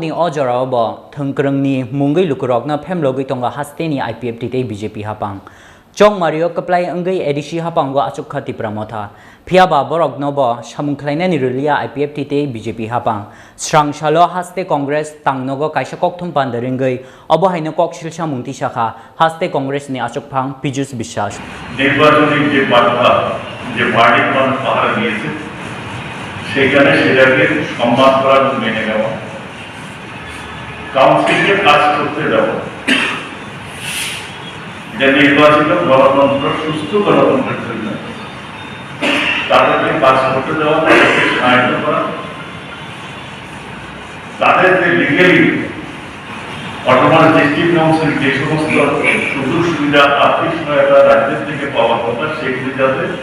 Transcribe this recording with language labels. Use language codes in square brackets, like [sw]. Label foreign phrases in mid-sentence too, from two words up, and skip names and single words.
[trp] ni o joraw bo thungkrung ni mungoi lukurokno phemlogoi tonga hasteni IPFT te BJP hapang chong mario kaplai angai edishi hapango achuk khati pramotha phiaba borok nobo samungkhlaina ni rulia IPFT te BJP hapang srang shalo haste congress tangnogo kaisa kokthum pandaringai obo haino koksil samungti shakha haste congress ni achuk phang pijus biswas [bn] নির্বাচনী যে বার্তা যে বাড়ির মানুষ পাহারা দিয়েছে সেখানে সেটাকে সম্মান করার মেনে নেওয়া কাউন্সিলকে কাজ করতে দেওয়া যে নির্বাচিত গণতন্ত্র সুস্থ গণতন্ত্রের জন্য তাদেরকে কাজ করতে দেওয়া তাদেরকে সাহায্য করা তাদেরকে লিগেলি বর্তমান [en] district council [bn] যে সমস্ত সুযোগ সুবিধা আর্থিক সহায়তা রাজ্যের থেকে পাওয়া কথা সেগুলি যাতে